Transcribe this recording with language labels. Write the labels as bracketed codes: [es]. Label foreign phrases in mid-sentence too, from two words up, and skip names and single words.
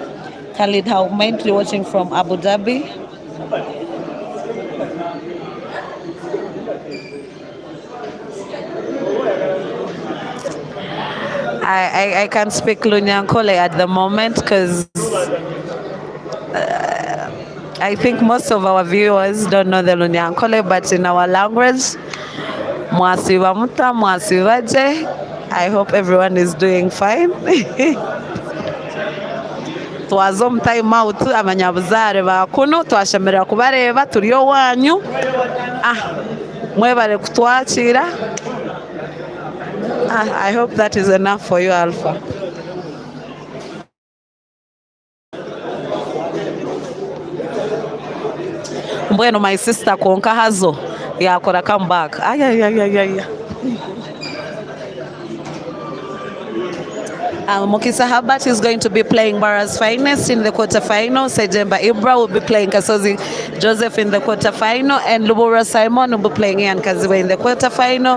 [en] Khalid Haumaid, you're watching from Abu Dhabi. I can't speak Lunyankole at the moment because I think most of our viewers don't know the Lunyankole, but in our language, [nyn] Mwasiba Muta, Mwasibaje. [en] I hope everyone is doing fine. [nyn] Twaza omu [en] time out [nyn] abanyabuzaare bakuno twashemerera kubareeba turi owanyu mwebare kutwakira. [en] I hope that is enough for you, Alpha. [nyn] Mbwenu [en] my sister [nyn] konka hazo yakora [en] come back. Mukisa Habat is going to be playing Bara's Finest in the quarterfinal. Sejemba Ibra will be playing Kasozi Joseph in the quarterfinal, and Lubura Simon will be playing Ian Kaziwe in the quarterfinal.